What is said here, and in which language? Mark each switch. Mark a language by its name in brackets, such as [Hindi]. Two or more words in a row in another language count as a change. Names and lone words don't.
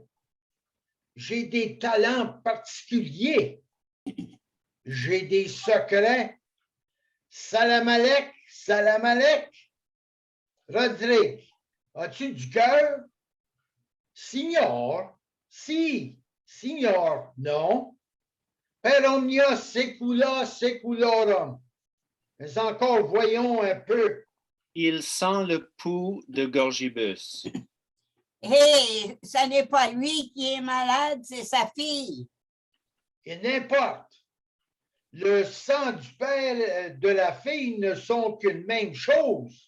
[French] J'ai des talents particuliers. J'ai des secrets. [Arabic] سلام عليك، سلام عليك. [French] Rodrigue, as-tu du cœur? [Italian] Signor, si. Signor, [French] non. [Latin] Per omnia secula seculorum. [French] Mais encore, voyons un peu. Il sent le pouls de Gorgibus. Hé, ce n'est pas lui qui est malade, c'est sa fille. Et n'importe. Le sang du père et de la fille ne sont qu'une même chose.